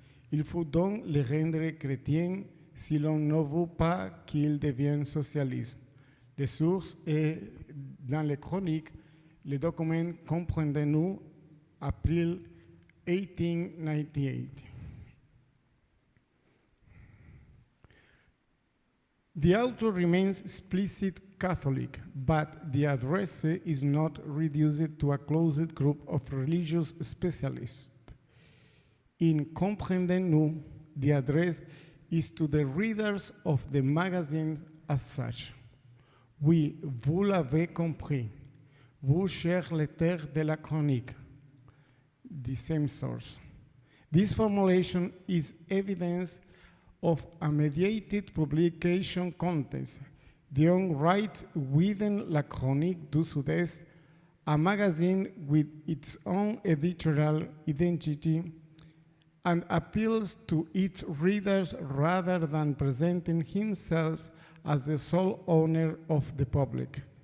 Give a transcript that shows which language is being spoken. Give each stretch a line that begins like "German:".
French: Il faut donc le rendre chrétien si l'on ne veut pas qu'il devienne socialiste. Les sources est dans les chroniques, les documents Comprendez-nous, April 1898.
English: The author remains explicit Catholic, but the address is not reduced to a closed group of religious specialists. In Comprendez-nous, the address is to the readers of the magazine as such.
French: Oui, vous l'avez compris. Vous, chers lecteurs de la chronique,
English: the same source. This formulation is evidence of a mediated publication context. Dehon writes within La Chronique du Sud-Est, a magazine with its own editorial identity, and appeals to its readers rather than presenting himself as the sole owner of the public.